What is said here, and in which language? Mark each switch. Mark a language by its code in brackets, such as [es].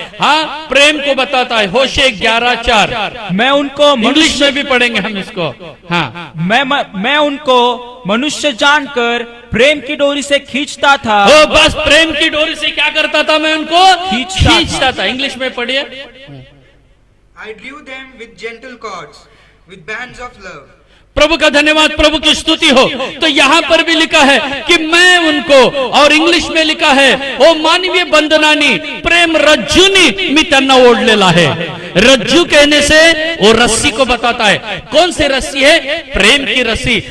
[hi] हाँ, प्रेम को बताता है। होशे 11:4। मैं उनको इंग्लिश में भी पढ़ेंगे हम इसको। हाँ, मैं उनको मनुष्य जानकर प्रेम की डोरी से खींचता था। ओ बस प्रेम की डोरी से क्या करता था? मैं उनको खींचता था। इंग्लिश में पढ़िए। [en] I drew them with gentle cords, with bands of love. [hi] प्रभु का धन्यवाद, प्रभु की स्तुति हो। तो यहां पर भी लिखा है कि मैं उनको, और इंग्लिश में लिखा है ओ [mr] मानवीय बंधनानी प्रेम रज्जुनी मी त्यांना ओढलेला [hi] है। रज्जू कहने से वो रस्सी को बताता है। कौन सी रस्सी है? प्रेम की रस्सी।